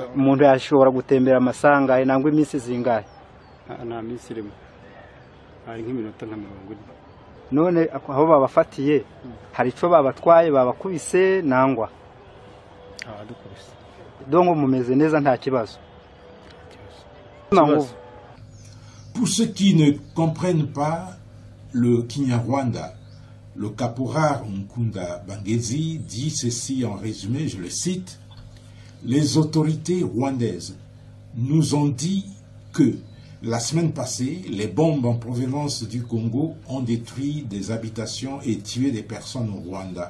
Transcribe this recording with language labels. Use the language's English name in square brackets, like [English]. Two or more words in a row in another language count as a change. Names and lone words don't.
[Rundi] Umuntu yashobora gutembera amasaha ngahe nangwa iminsi zingahe? Nta minsi irimo, hari nk'iminota nka 40. None aho babafatiye hari ico babatwaye babakubise nangwa dukubise dongo mumeze neza nta kibazo? [French] Pour ceux qui ne comprennent pas le Kinyarwanda, le caporal Nkunda Bangezi dit ceci en résumé, je le cite: les autorités rwandaises nous ont dit que la semaine passée, les bombes en provenance du Congo ont détruit des habitations et tué des personnes au Rwanda.